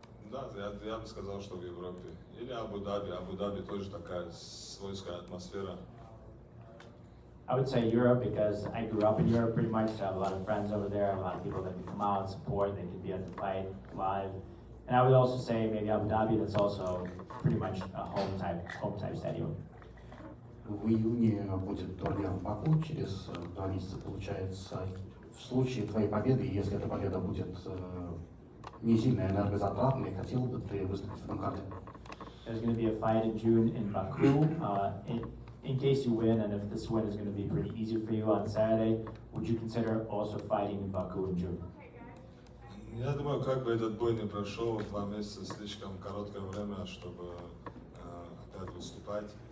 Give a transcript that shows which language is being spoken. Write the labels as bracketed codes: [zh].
[ru] Да, я бы сказал, что в Европе. Или Абу-Даби. Абу-Даби тоже такая свойская атмосфера. [en] I would say Europe because I grew up in Europe pretty much, so I have a lot of friends over there, a lot of people that can come out, support, they can be at the fight live. And I would also say maybe Abu Dhabi, that's also pretty much a home type stadium. [ru] В июне будет турнир в Баку, через 2 месяца получается. В случае твоей победы, если эта победа будет не сильно энергозатратной, хотел бы ты выступить в этом карте? [en] There's going to be a fight in June in Baku. In case you win, and if this win is going to be pretty easy for you on Saturday, would you consider also fighting in Baku in June? [ru] Я думаю, как бы этот бой не прошел, 2 месяца слишком короткое время, чтобы опять выступать.